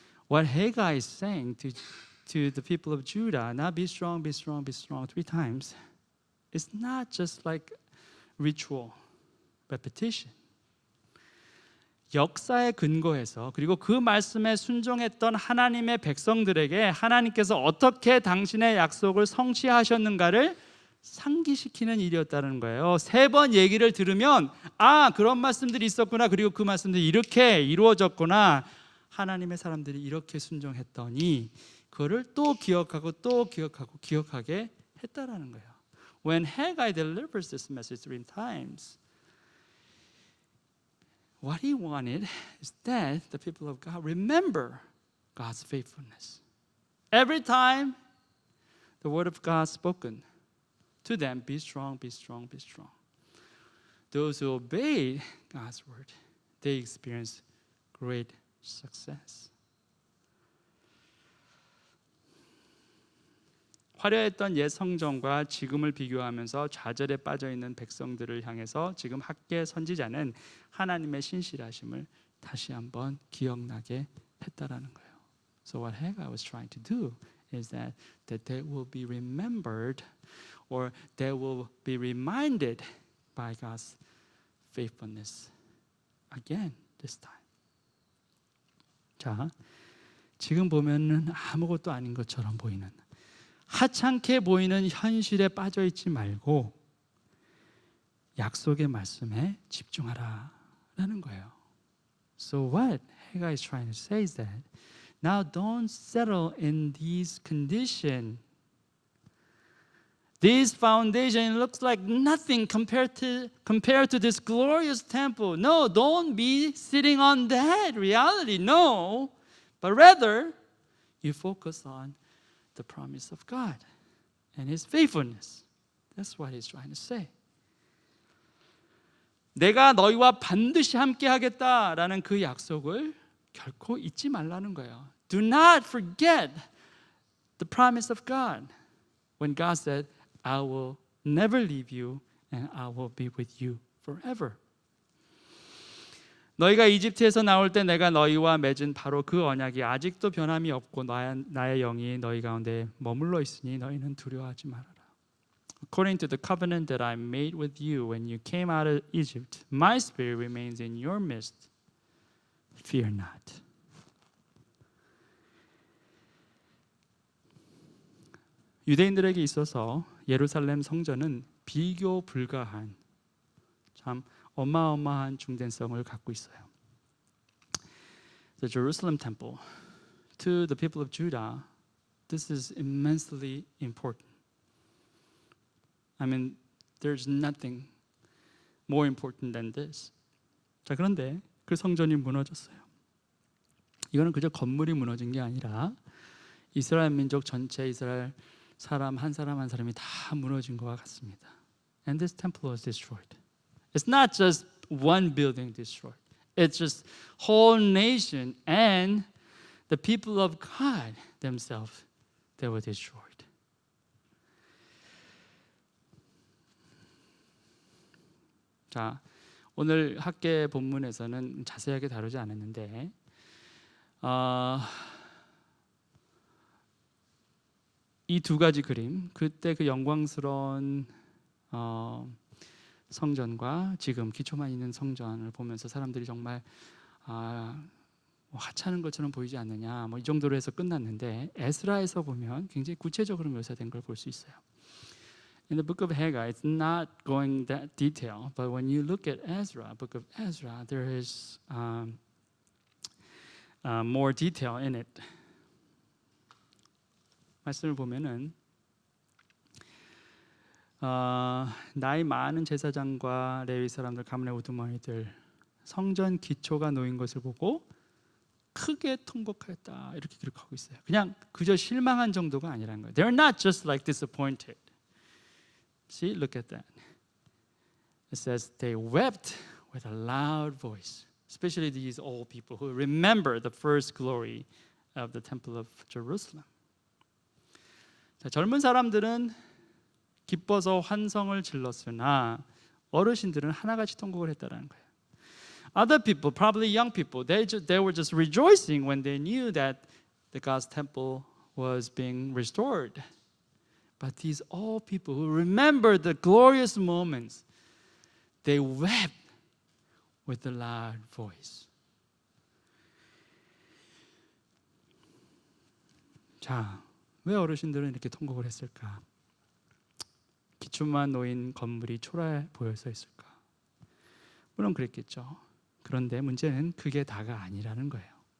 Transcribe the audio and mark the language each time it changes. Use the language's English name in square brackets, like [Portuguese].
[English] What Haggai is saying to the people of Judah, now be strong, be strong, be strong 3 times, it's not just like ritual repetition. [Korean] 역사에 근거해서 그리고 그 말씀에 순종했던 하나님의 백성들에게 하나님께서 어떻게 당신의 약속을 성취하셨는가를 상기시키는 일이었다는 거예요. 3번 얘기를 들으면 아, 그런 말씀들이 있었구나. 그리고 그 말씀들이 이렇게 이루어졌구나. 하나님의 사람들이 이렇게 순종했더니 그거를 또 기억하고 또 기억하고 기억하게 했다라는 거예요. [English] When Haggai delivers this message 3 times, what he wanted is that the people of God remember God's faithfulness. Every time the word of God spoken to them, be strong, be strong, be strong. Those who obeyed God's word, they experienced great success. [Korean] 화려했던 옛 성전과 지금을 비교하면서 좌절에 빠져 있는 백성들을 향해서 지금 학개 선지자는 하나님의 신실하심을 다시 한번 기억나게 했다라는 거예요. [English] So what Haggai was trying to do is that they will be remembered or they will be reminded by God's faithfulness again this time. [Korean] 자, 지금 보면은 아무것도 아닌 것처럼 보이는 하찮게 보이는 현실에 빠져 있지 말고 약속의 말씀에 집중하라라는 거예요. [English] So what Haggai is trying to say is that now don't settle in these conditions. This foundation looks like nothing compared to this glorious temple. No, don't be sitting on that reality. No, but rather you focus on the promise of God and His faithfulness. That's what He's trying to say. [Korean] 내가 너희와 반드시 함께 하겠다라는 그 약속을 결코 잊지 말라는 거예요. [English] Do not forget the promise of God. When God said, I will never leave you and I will be with you forever. [Korean] 너희가 이집트에서 나올 때 내가 너희와 맺은 바로 그 언약이 아직도 변함이 없고 나의 영이 너희 가운데 머물러 있으니 너희는 두려워하지 말아라. [English] According to the covenant that I made with you when you came out of Egypt, my spirit remains in your midst. Fear not. [Korean] 유대인들에게 있어서 예루살렘 성전은 비교 불가한 참 어마어마한 중대성을 갖고 있어요. [English] The Jerusalem temple to the people of Judah, this is immensely important. I mean, there's nothing more important than this. [Korean] 자, 그런데 그 성전이 무너졌어요. 이거는 그저 건물이 무너진 게 아니라 이스라엘 민족 전체, 이스라엘 사람 한 사람이 다 무너진 것과 같습니다. [English] And this temple was destroyed. It's not just one building destroyed. It's just whole nation and the people of God themselves, they were destroyed. [Korean] 자, 오늘 학계 본문에서는 자세하게 다루지 않았는데 이 2가지 그림, 그때 그 영광스러운 성전과 지금 기초만 있는 성전을 보면서 사람들이 정말 하찮은 것처럼 보이지 않느냐, 이 정도로 해서 끝났는데 에스라에서 보면 굉장히 구체적으로 묘사된 걸 볼 수 있어요. [English] In the book of Haggai, it's not going that detail, but when you look at Ezra, book of Ezra, there is more detail in it. [Korean] 말씀을 보면은 나이 많은 제사장과 레위 사람들, 가문의 우두머리들 성전 기초가 놓인 것을 보고 크게 통곡하였다 이렇게 기록하고 있어요. 그냥 그저 실망한 정도가 아니라는 거예요. [English] They're not just like disappointed. See, look at that. It says they wept with a loud voice, especially these old people who remember the first glory of the temple of Jerusalem. [Korean] 자, 젊은 사람들은 기뻐서 환성을 질렀으나 어르신들은 하나같이 통곡을 했다라는 거예요. [English] Other people, probably young people, they were just rejoicing when they knew that the God's temple was being restored. But these old people who remember the glorious moments, they wept with a loud voice. [Korean] 자, 왜 어르신들은 이렇게 통곡을 했을까? 기초만 놓인 건물이 초라해 보여서 했을까? 물론 그랬겠죠. 그런데 문제는 그게 다가 아니라는 거예요.